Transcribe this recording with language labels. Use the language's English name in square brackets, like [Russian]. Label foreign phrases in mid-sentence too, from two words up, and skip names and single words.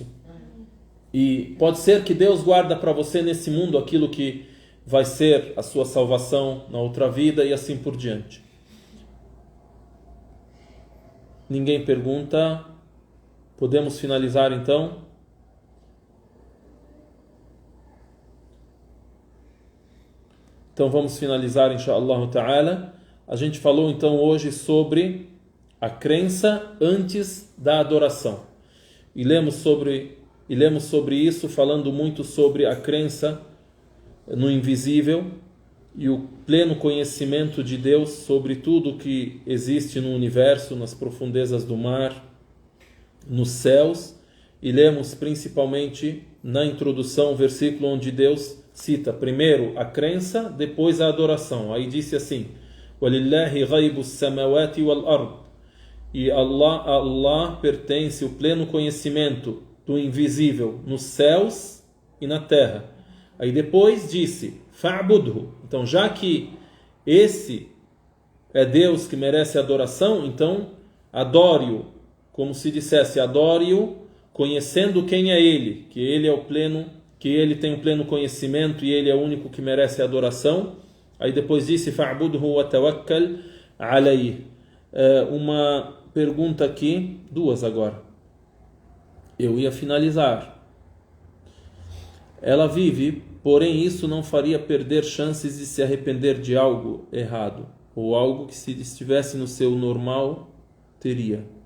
[Portuguese] E pode ser que Deus guarda para você nesse mundo aquilo que vai ser a sua salvação na outra vida e assim por diante. Ninguém pergunta. Podemos finalizar então? Então vamos finalizar, [Arabic] إن شاء الله تعالى. [Portuguese] A gente falou então hoje sobre a crença antes da adoração. E lemos sobre isso, falando muito sobre a crença no invisível e o pleno conhecimento de Deus sobre tudo que existe no universo, nas profundezas do mar, nos céus. E lemos principalmente na introdução o versículo onde Deus cita primeiro a crença, depois a adoração. Aí disse assim: [Arabic] وَلِلَّهِ غَيْبُ السَّمَوَاتِ وَالْأَرْضِ. [Portuguese] E Allah pertence o pleno conhecimento do invisível nos céus e na terra. Aí depois disse فَعْبُدْهُ. Então, já que esse é Deus que merece adoração, então adore-o, como se dissesse, adore-o conhecendo quem é Ele, que Ele tem o pleno conhecimento e Ele é o único que merece a adoração. Aí depois disse [Arabic] فَعْبُدْهُ وَتَوَكَّلْ عَلَيْهِ. [Portuguese] Uma pergunta aqui, duas agora. Eu ia finalizar. Ela vive, porém isso não faria perder chances de se arrepender de algo errado, ou algo que, se estivesse no seu normal, teria.